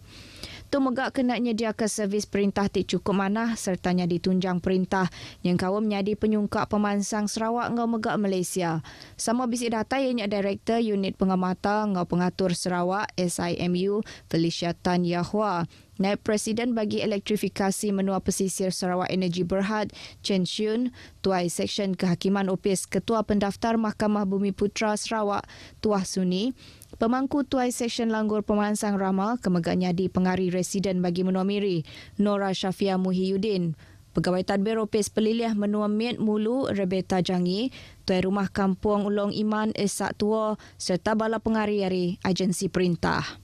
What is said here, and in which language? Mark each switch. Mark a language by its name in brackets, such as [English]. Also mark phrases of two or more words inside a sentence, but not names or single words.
[Iban] Tu megak kena nyediakan servis perintah tik cukup mana sertanya ditunjang perintah yang kawam nyadi penyungkak pemansang Sarawak ngau megak Malaysia. Sama bisik data ianya Direktur Unit Pengamatan ngau pengatur Sarawak SIMU Felicia Tan Yahua. Naib Presiden bagi Elektrifikasi Menua Pesisir Sarawak Energy Berhad Chen Shun, Tuai Seksyen Kehakiman Opis Ketua Pendaftar Mahkamah Bumi Putra Sarawak Tuah Suni, Pemangku Tuai Seksyen Langgur Pemansang Ramal Kemegaknya di Pengari Residen bagi Menua Miri Nora Syafia Muhyiddin, Pegawai Tadbir Opis Pelilih Menua Miet Mulu Rebeta Jangi, Tuai Rumah Kampung Long Iman Esak Tua serta bala pengari-ari agensi perintah.